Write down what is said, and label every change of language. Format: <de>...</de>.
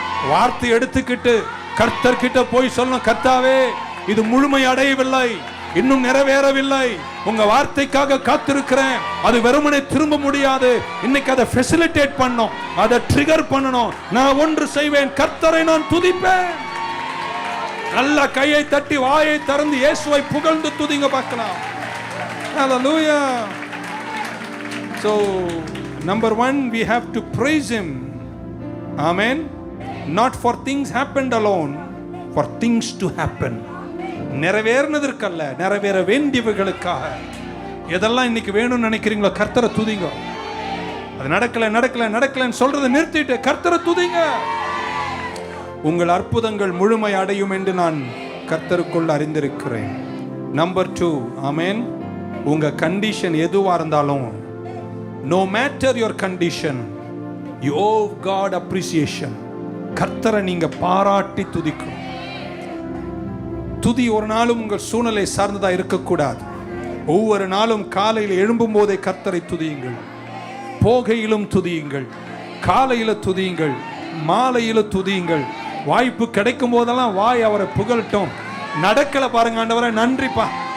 <ta>வார்த்தை எடுத்துக்கிட்டு கர்த்தர்கிட்ட போய் சொல்லணும், கர்த்தாவே இது முழுமை அடையவில்லை, இன்னும் நிறைவேறவில்லை, உங்க வார்த்தைக்காக காத்திருக்கிறேன், அது வெறுமனே திரும்ப முடியாது, இன்னைக்கு அதை ஃபெசிலிட்டேட் பண்ணணும், அதை ட்ரிகர் பண்ணணும். நான் ஒன்று செய்வேன், கர்த்தரை நான் துதிப்பேன். நல்ல கையை தட்டி வாயை திறந்து இயேசுவை புகழ்ந்து துதிங்க பார்க்கலாம்.</ta> <en>Hallelujah. So number 1, we have to praise him. Amen. Not for things happened alone, for things to happen.</en> <ta>நிறைவேறினதற்கல்ல, நிறைவேற வேண்டியவர்களுக்காக. எதெல்லாம் இன்னைக்கு வேணும்னு நினைக்கிறீங்களோ கர்த்தரை துதிங்க. அது நடக்கல நடக்கல நடக்கலன்னு சொல்றதை நிறுத்திட்டு கர்த்தரை துதிங்க. உங்கள் அற்புதங்கள் முழுமை அடையும் என்று நான் கர்த்தருக்குள் அறிந்திருக்கிறேன். நம்பர் 2, ஆமென். உங்க கண்டிஷன் எதுவா இருந்தாலும்,</ta> <en>no matter your condition, you owe God appreciation.</en> <ta>கர்த்தரை நீங்க பாராட்டி துதிக்கணும். துதி ஒரு நாளும் உங்கள் சூழ்நிலை சார்ந்ததா இருக்கக்கூடாது. ஒவ்வொரு நாளும் காலையில் எழும்பும் போதே கர்த்தரை துதியுங்கள், போகையிலும் துதியுங்கள், காலையில துதியுங்கள், மாலையில துதியுங்கள். வாய்ப்பு கிடைக்கும் போதெல்லாம் வாய் அவரை புகழட்டும். நடக்கல பாருங்க, ஆண்டவரே நன்றிப்பா.</ta>